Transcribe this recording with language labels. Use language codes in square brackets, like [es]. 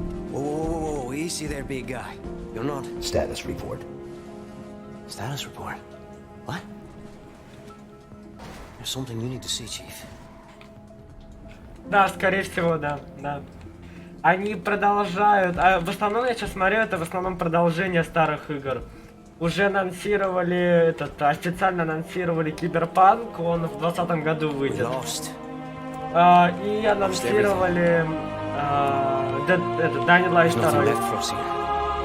[en] Whoa, easy there, big guy. You're not... Status report. Status report? What? There's something you need to see, Chief. [ru] Да, скорее всего, да. Они продолжают, в основном я сейчас смотрю, это в основном продолжение старых игр. Уже анонсировали официально анонсировали Киберпанк, он в 2020 году выйдет. И анонсировали Dying Light 2.